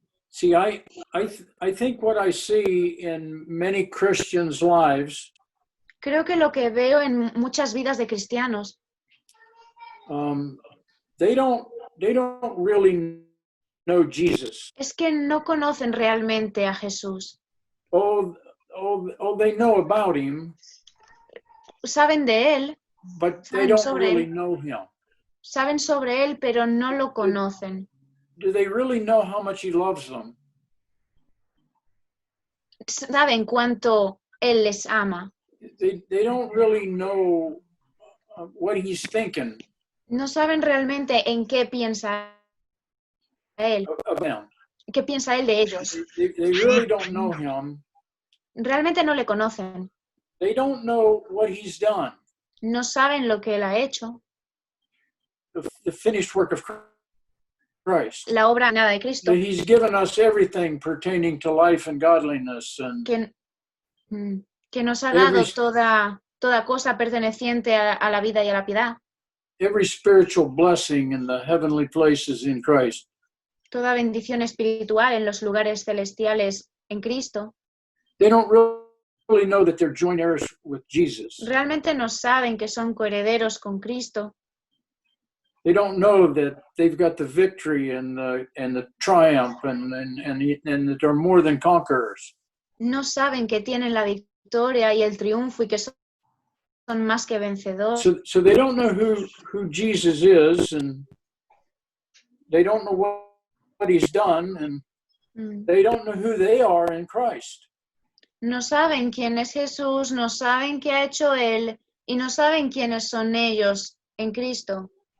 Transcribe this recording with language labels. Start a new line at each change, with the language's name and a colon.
English: See, I think what I see in many Christians' lives,
Spanish: Creo que lo que veo en muchas vidas de cristianos
English: they don't really know Jesus.
Spanish: es que no conocen realmente a Jesús.
English: Oh, they know about him,
Spanish: Saben de él,
English: but they
Spanish: Saben
English: don't
Spanish: sobre
English: really
Spanish: él.
English: know him.
Spanish: saben sobre él, pero no lo conocen.
English: Do they really know how much he loves them?
Spanish: Saben cuánto él les ama.
English: They don't really know what he's thinking
Spanish: No saben realmente en qué piensa él,
English: of them.
Spanish: qué piensa él de ellos.
English: They really don't know him.
Spanish: Realmente no le conocen.
English: They don't know what he's done,
Spanish: No saben lo que él ha hecho,
English: the finished work of Christ.
Spanish: la obra nada de Cristo,
English: That he's given us everything pertaining to life and godliness. And
Spanish: que nos ha dado toda cosa perteneciente a la vida y a la piedad.
English: every spiritual blessing in the heavenly places in Christ.
Spanish: toda bendición espiritual en los lugares celestiales en Cristo,
English: They don't really know that they're joint heirs with Jesus.
Spanish: realmente no saben que son coherederos con Cristo.
English: They don't know that they've got the victory and the triumph and that they're more than conquerors.
Spanish: No saben que tienen la victoria y el triunfo y que son más que vencedores.
English: So they don't know who Jesus is, and they don't know what he's done, and they don't know who they are in Christ.
Spanish: No saben quién es Jesús, no saben qué ha hecho Él y no saben quiénes son ellos en Cristo.